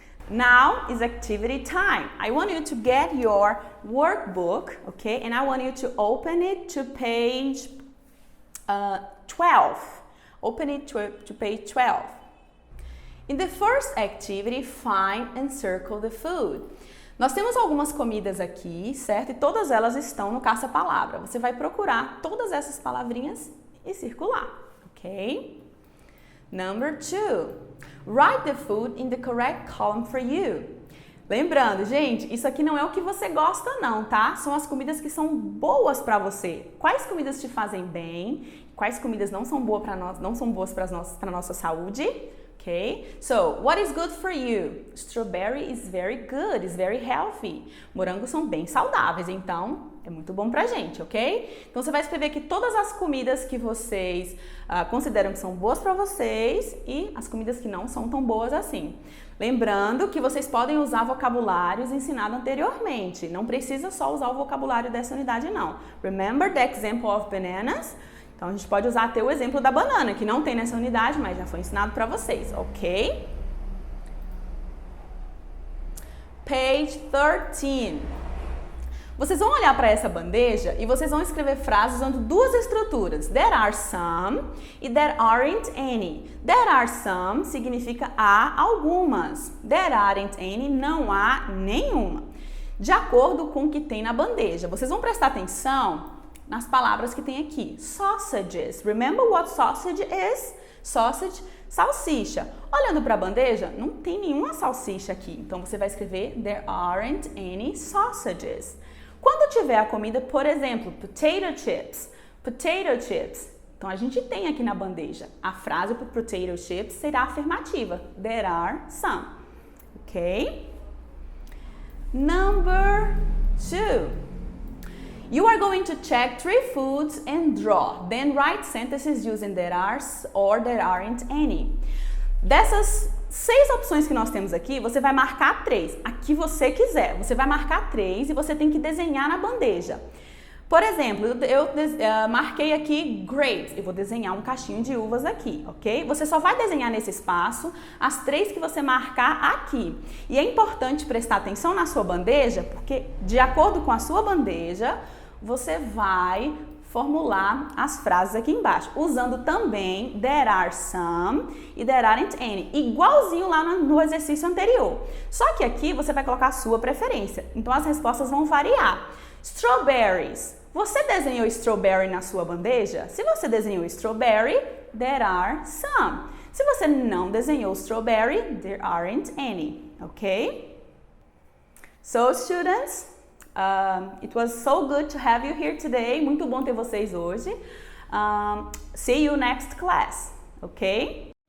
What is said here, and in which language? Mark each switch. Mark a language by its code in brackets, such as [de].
[en] Now is activity time. I want you to get your workbook, okay? And I want you to open it to page 12. Open it to page 12. In the first activity, find and circle the food. [pt] Nós temos algumas comidas aqui, certo? E todas elas estão no caça-palavra. Você vai procurar todas essas palavrinhas e circular, ok? [en] Number 2. Write the food in the correct column for you. [pt] Lembrando, gente, isso aqui não é o que você gosta não, tá? São as comidas que são boas para você. Quais comidas te fazem bem? Quais comidas não são boas para nós, não são boas para nossa saúde? [en] Okay? So, what is good for you? Strawberry is very good, is very healthy. [pt] Morangos são bem saudáveis, então é muito bom pra gente, ok? Então você vai escrever aqui todas as comidas que vocês consideram que são boas pra vocês e as comidas que não são tão boas assim. Lembrando que vocês podem usar vocabulários ensinados anteriormente. Não precisa só usar o vocabulário dessa unidade, não. [en] Remember the example of bananas? [pt] Então, a gente pode usar até o exemplo da banana, que não tem nessa unidade, mas já foi ensinado para vocês, ok? Page 13. Vocês vão olhar para essa bandeja e vocês vão escrever frases usando duas estruturas. [en] There are some e there aren't any. [pt] There are some significa há algumas. There aren't any, não há nenhuma. De acordo com o que tem na bandeja. Vocês vão prestar atenção nas palavras que tem aqui. [en] Sausages. Remember what sausage is? Sausage, salsicha. [pt] Olhando para a bandeja, não tem nenhuma salsicha aqui. Então, você vai escrever [en] there aren't any sausages. [pt] Quando tiver a comida, por exemplo, potato chips. Potato chips. Então, a gente tem aqui na bandeja. A frase para potato chips será afirmativa. There are some. Ok? [en] Number 2. You are going to check 3 foods and draw. Then write sentences using there are or there aren't any. [pt] Dessas 6 opções que nós temos aqui, você vai marcar 3. A que você quiser. Você vai marcar 3 e você tem que desenhar na bandeja. Por exemplo, eu marquei aqui grapes, eu vou desenhar um cachinho de uvas aqui, ok? Você só vai desenhar nesse espaço as 3 que você marcar aqui. E é importante prestar atenção na sua bandeja, porque de acordo com a sua bandeja, você vai formular as frases aqui embaixo, usando também there are some e there aren't any, igualzinho lá no exercício anterior. Só que aqui você vai colocar a sua preferência, então as respostas vão variar. Strawberries. Você desenhou strawberry na sua bandeja? Se você desenhou strawberry, there are some. Se você não desenhou strawberry, there aren't any, ok? [en] So, students, it was so good to have you here today. [pt] Muito bom ter vocês hoje. [en] See you next class, ok?